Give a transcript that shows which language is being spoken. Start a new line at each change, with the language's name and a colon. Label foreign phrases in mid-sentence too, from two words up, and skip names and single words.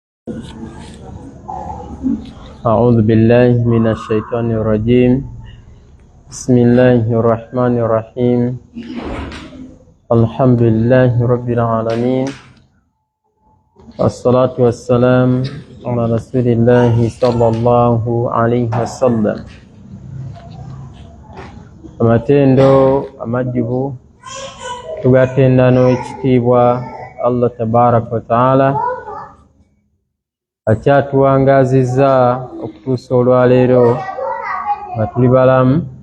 Arabic: أعوذ بالله من الشيطان الرجيم. بسم الله الرحمن الرحيم. الحمد لله رب العالمين، والصلاة والسلام على رسول الله صلى الله عليه وسلم.
Ganda: Amatendo amajibu tugatenda n'ekitiibwa
Arabic: الله تبارك وتعالى
Ganda: akyatuwangazizza okutuusa olwaleero nga tuli balamu.